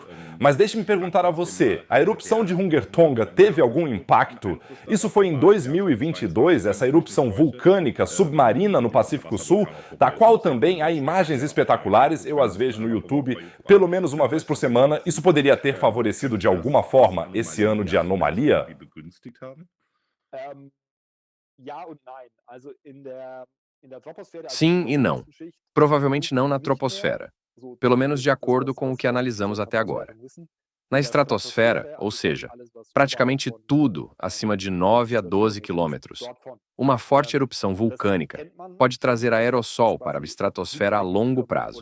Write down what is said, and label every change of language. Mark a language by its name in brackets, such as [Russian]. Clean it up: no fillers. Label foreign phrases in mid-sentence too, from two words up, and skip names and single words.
[Portuguese] Mas deixe-me perguntar a você, a erupção de Hungertonga teve algum impacto? Isso foi em 2022, essa erupção vulcânica submarina no Pacífico Sul, da qual também há imagens espetaculares, eu as vejo no YouTube pelo menos uma vez por semana. Isso poderia ter favorecido de alguma forma esse ano de anomalia? [German] Die begünstigt haben? [Portuguese] Sim e não. Provavelmente não na troposfera, pelo menos de acordo com o que analisamos até agora. Na estratosfera, ou seja, praticamente tudo acima de 9 a 12 quilômetros, uma forte erupção vulcânica pode trazer aerossol para a estratosfera a longo prazo.